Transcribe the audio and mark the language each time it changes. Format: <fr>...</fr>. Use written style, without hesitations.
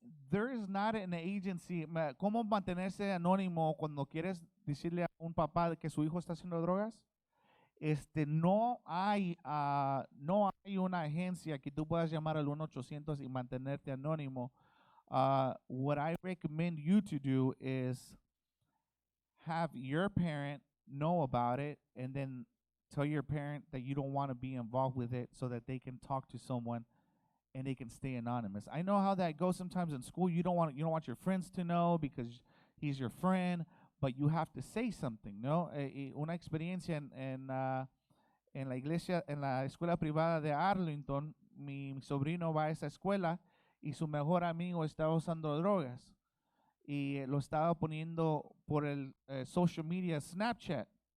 <en>There is not an agency.</en> <es>¿Cómo mantenerse anónimo cuando quieres decirle a un papá que su hijo está haciendo drogas? no hay una agencia que tú puedas llamar al 1-800 y mantenerte anónimo.</es> <en>What I recommend you to do is have your parent know about it and then tell your parent that you don't want to be involved with it so that they can talk to someone and they can stay anonymous. I know how that goes sometimes in school. You don't want your friends to know because he's your friend, but you have to say something, ¿no?</en> <es>Una experiencia en la iglesia, en la escuela privada de Arlington, mi sobrino va a esa escuela y su mejor amigo estaba usando drogas y lo estaba poniendo por el social media Snapchat.</es>